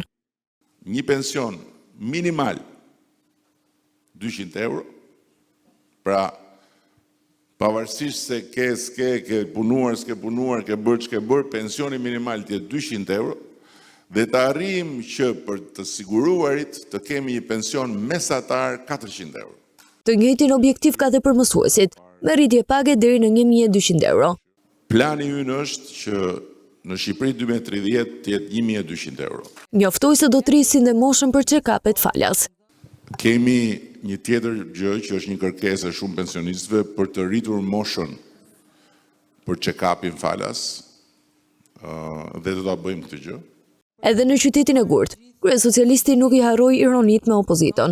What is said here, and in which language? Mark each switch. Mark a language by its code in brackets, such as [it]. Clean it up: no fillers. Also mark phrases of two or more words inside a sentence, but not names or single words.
[sq] Një pension minimal 200 euro, pra pavarësisht se ke punuar, s'ke punuar, ke bërë, pensioni minimal të jetë 200 euro, dhe të arrijmë që për të siguruarit të kemi një pension mesatar 400 euro. Të njëjtin objektiv ka dhe për mësuesit, me rritje page deri në 1200 euro. Plani ynë është që në Shqipëri 2030 të jetë 1200 euro. Njoftoi se do të rrisin dhe moshën për check-up-et falas. Kemi një tjetër gjë që është një kërkesë e shumë pensionistëve për të rritur moshën për check-upin falas, dhe do ta bëjmë këtë gjë. Edhe në qytetin e Gurt, kryesocialisti nuk i harroi ironit me opozitën.